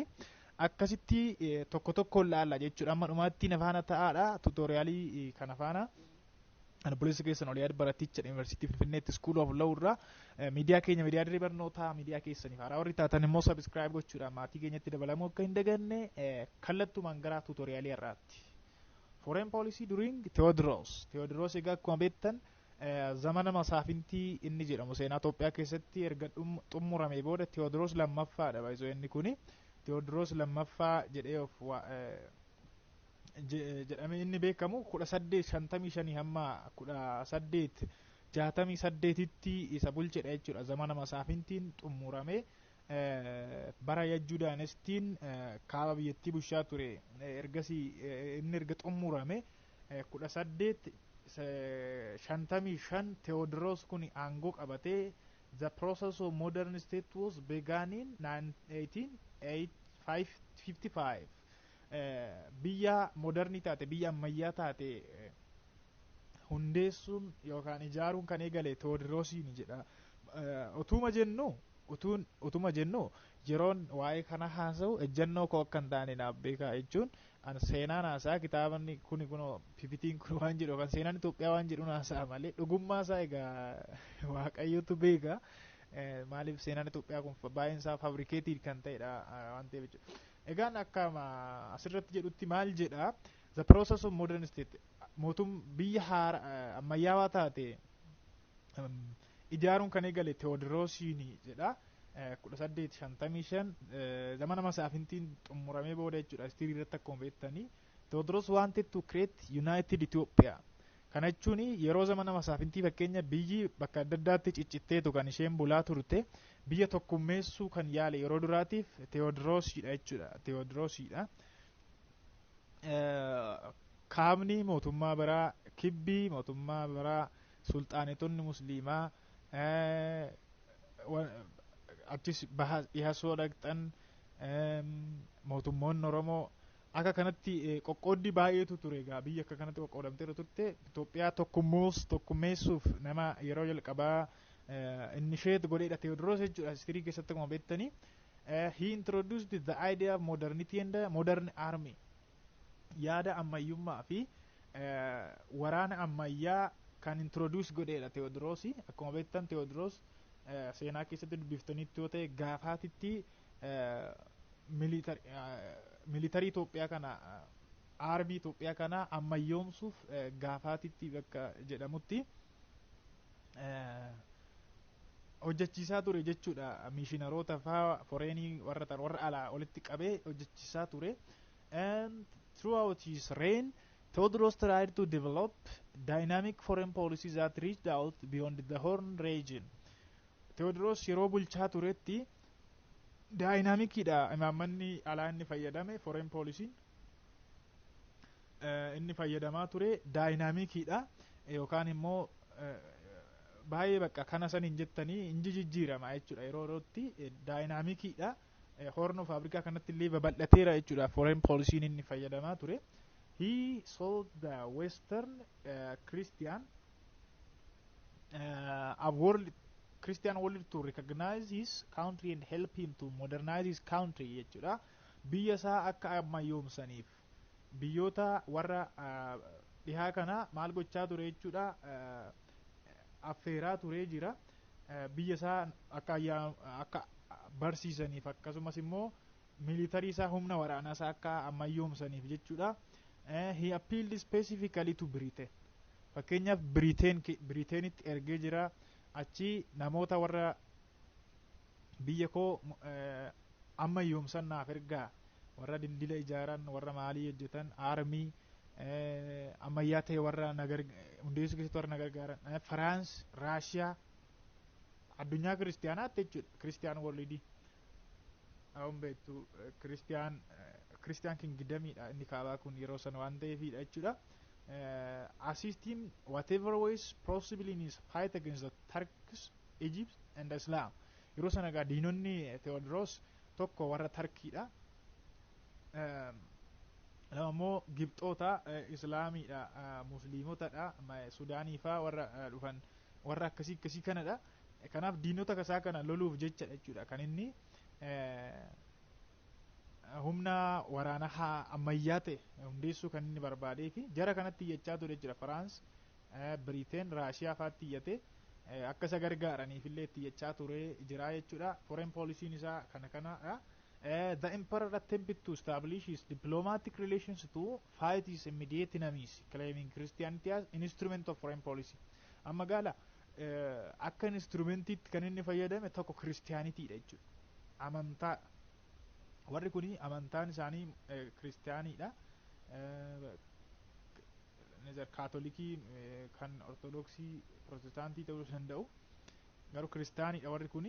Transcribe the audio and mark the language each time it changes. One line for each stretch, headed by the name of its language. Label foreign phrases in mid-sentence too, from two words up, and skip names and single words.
Oromo: Akkasitti tokko tokko ilaalla jechuudha. Amma dhumaatti nafaana ta'aadha. Tuutoriyaalii kana faana Bulleessa keessan Oliyaad Baraticha Yuunivarsiitii Finfinneetti School of Law irraa miidiyaa keenya miidiyaa dirree barnootaa miidiyaa keessaniif haaraa warri taatan immoo subscribe gochuudhaan maatii keenyatti dabalamuu akka hin daganne kallattumaan gara tuutoriyaalii irraatti.
English: Foreign policy during Tewoodiroos.
Oromo: Tewoodiroos egaa akkuma beektan zamana masaafintii inni jedhamu seenaa Itoophiyaa keessatti erga xumuramee booda Tewoodiroos lammaffaadha baay'isoo inni kuni. Tewoodiroos lammaffaa jedhee of jedhamee inni beekamu 1855 hamma 1868tti isa bulchedha jechuudha. Zamana masaafintiin xumuramee bara Yajjuu Daanestiin kaaba biyyattii bulchaa ture. Ergasii inni erga xumurame 1855 Tewoodiroos kun aangoo qabatee
English: the process of modern state was began in 1855.
Oromo: Biyya moderni taate biyya ammayyaa taate hundeessuun yookaan ijaaruun kan eegale Tewoodiroosiin jedha. Utuma jennu yeroon waa'ee kana haasa'u ejjennoo koo akka hin taane naaf beekaa jechuun seenaan haasaa kitaabni kun pipitiin kun waan jedhu yookaan seenaan Itoophiyaa waan jedhu haasaa malee dhugummaa isaa egaa waaqayyotu beeka. Maaliif seenaan Itoophiyaa kun baay'een isaa fabrikeetii kan ta'edha waan ta'eef jechuudha. Egaan akka asirratti jedhutti maal jedha?
English: The process of modern state
Oromo: biyya ammayyaawaa taate ijaaruun kan eegale Tewoodiroosiin jedha. 1855 zamana masaafintiin xumuramee booda jechuudha. Istirii irratti akkuma beektanii Tewoodiroos
English: wanted to create united Ethiopia.
Oromo: Kana jechuun yeroo zamana masaafintii fakkeenya biyyi bakka adda addaatti ciccitteetu kan isheen bulaa turte biyya tokkummeessuu kan yaale yeroo duraatiif Tewoodiroosiidha jechuudha. Tewoodiroosiidha. Kaabni mootummaa biraa, kibbii mootummaa biraa, sulxaanetonni musliimaa achis dhihaasoo dhaqxan mootummoonni Oromoo akka kanatti qoqqooddii baay'eetu ture egaa biyya akka kanatti qoqqoodamtee turte. Itoophiyaa tokkummeessuuf nama yeroo jalqabaa inni isheet godheedha Tewoodiroos jechuudha. Histirii keessatti akkuma beektanii
English: he introduced the idea of modernity and modern army.
Oromo: Yaada ammayyummaa fi waraana ammayyaa kan introduce godheedha Tewoodiroos. Akkuma beektan Tewoodiroos seenaa keessatti dubbiftanitti yoo ta'e gaafaatitti militarii Itoophiyaa kana armii Itoophiyaa kana ammayyoomsuuf gaafaatitti bakka jedhamutti hojjechiisaa ture jechuudha. Miishinaroota faa foreenii warra alaa walitti qabee hojjechiisaa ture.
English: And throughout his reign Tewoodiroos tried to develop dynamic foreign policies that reached out beyond the Horn region.
Oromo: Tewoodiroos yeroo bulchaa turetti daayinaamikiidha imaammanni alaa inni fayyadame
English: foreign policy
Oromo: inni fayyadamaa ture daayinaamikiidha yookaan immoo baay'ee bakka kana san hin jettanii inji jijjiirama jechuudha. Yeroo yerootti daayinaamikiidha. Horn of Africa kanatti illee babal'ateera jechuudha.
English: Foreign policy
Oromo: inni fayyadamaa ture.
English: he sold the Western Christian a world Christian world to recognize his country and help him to modernize his country jechuudha.
Oromo: Biyya isaa akka ammayyoomsaniif biyyoota warra dhihaa kana maal gochaa ture jechuudha. Affeeraa ture jira. Biyya isaa akka barsiisaniif akkasumas immoo militarii isaa humna waraanaa isaa akka ammayyoomsaniif jechuudha.
English: He appealed specifically to Britain.
Oromo: Fakkeenyaaf Briteenitti ergee jira. Achi namoota warra biyya koo ammayyoomsan naaf ergaa, warra dildila ijaaran, warra maalii hojjetan, aarmii ammayyaa ta'e warra hundeessuu keessatti warra nagargaaran, Faraans, Raashiyaa, addunyaa kiristiyaanaatti jechuudha. Kiristiyaan worldii awwan beektu Kiristiyaan kingdamiidha inni kaabaa kun yeroo sana waan ta'eefidha jechuudha.
English: Assist him whatever ways possible in his fight against the Turks, Egypt and Islam.
Oromo: Yeroo sana egaa diinonni Theodros tokko warra Tarkiidha. Lama immoo Gibxoota, Islaamiidha, Musliimotadha, Sudaanii faa warra dhufan warra akkasii kanadha. Kanaaf diinota kasaa kana loluuf jechadha jechuudha. Kan inni humna waraanaa ammayyaa ta'e hundeessuu kan inni barbaadee fi jara kanatti iyyachaa ture jechuudha. Faraans, Biriteen, Raashiyaa fa'aatti iyyate akka isa gargaaraniif illee itti iyyachaa ture jira jechuudha.
English: Foreign policy
Oromo: isaa kanadha.
English: The emperor attempted to establish his diplomatic relations to fight his immediate enemies, claiming Christianity as instrument of foreign policy.
Oromo: Amma gaala akka instrumentiitti kan inni fayyadame tokko Kiristiyaanitiidha jechuudha. Amantaa warri kuni amantaan isaanii kiristiyaaniidha. Kaatolikii kan ortodoksii protestaantii ta'uu danda'u garuu kiristiyaaniidha warri kuni.